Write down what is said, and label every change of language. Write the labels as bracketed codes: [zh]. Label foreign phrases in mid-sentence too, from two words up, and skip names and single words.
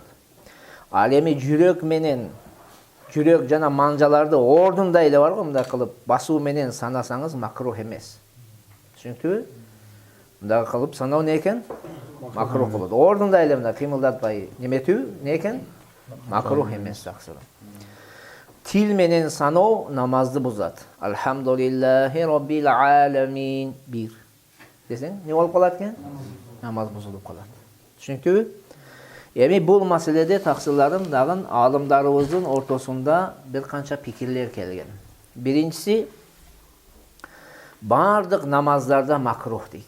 [ky] Ал эми жүрөк менен жүрөк жана манжаларды ордунда эле бар го, мындай кылып басуу менен санасаңыз макрух эмес. Түшүнүктүбү? Мындай кылып саноо не экен? Макрух болот. Ордунда эле мындай кыймылдатпай неметүү не экен? Макрух эмес жакшырак. Til менен саноо намазды бузат. [ar] الحمد لله رب العالمين. [ky] Bir. Десең, не болуп калат экен? Намаз бузулуп калат. Түшүнүктүбү? Эми бул маселеде таксырларым дагы алымдарыбыздын ортосунда бир канча пикирлер келген. Биринчиси, бардык намаздарда макрух дейт.